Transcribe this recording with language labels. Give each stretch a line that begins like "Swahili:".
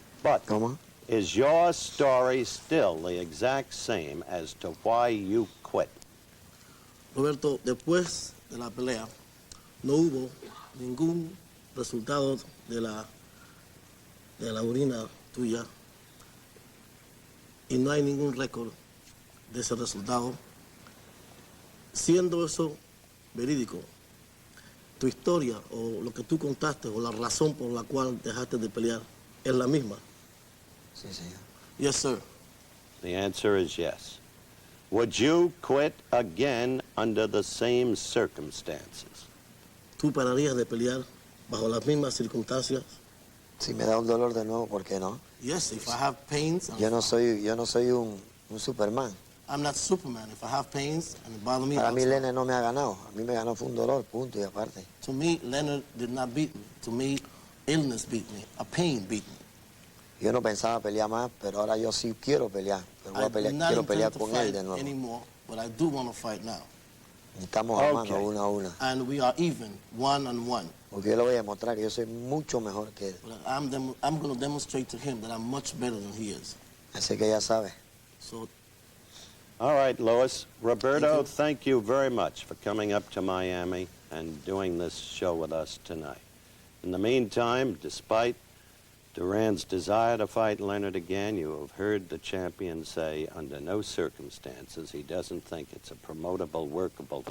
English: But is your story still the exact same as to why you quit?
Spanish: Roberto, después de la pelea, no hubo ningún resultado de la orina tuya y no hay ningún récord de ese resultado. Siendo eso verídico, tu historia o lo que tú contaste o la razón por la cual dejaste de pelear es la misma. Sí, señor.
English: Yes, sir. The answer is yes. Would you quit again under the same circumstances?
Spanish: ¿Tú pararías de pelear bajo las mismas circunstancias? Si me da un dolor de nuevo, ¿por qué no?
English: Yes, if I have pains.
Spanish: Yo no soy un Superman.
English: I'm not Superman. If I have pains and it bothers me.
Spanish: Para mí Leonard no me ha ganado. A mí me ganó fue un dolor, punto y aparte.
English: To me, Leonard did not beat me. To me, illness beat me. A pain beat me.
Spanish: Yo no pensaba pelear más, pero ahora yo sí quiero pelear. Pero voy a pelear, quiero pelear con él de nuevo.
English: Anymore, but I do want to fight now.
Spanish: Estamos armando una a una.
English: And we are even, 1-on-1.
Spanish: Porque yo le voy a demostrar que yo soy mucho mejor que él.
English: But I'm going to demonstrate to him that I'm much better than he is.
Spanish: Así que ya sabe.
English: So. All right, Louis. Roberto, thank you very much for coming up to Miami and doing this show with us tonight. In the meantime, despite Duran's desire to fight Leonard again, you have heard the champion say under no circumstances he doesn't think it's a promotable, workable.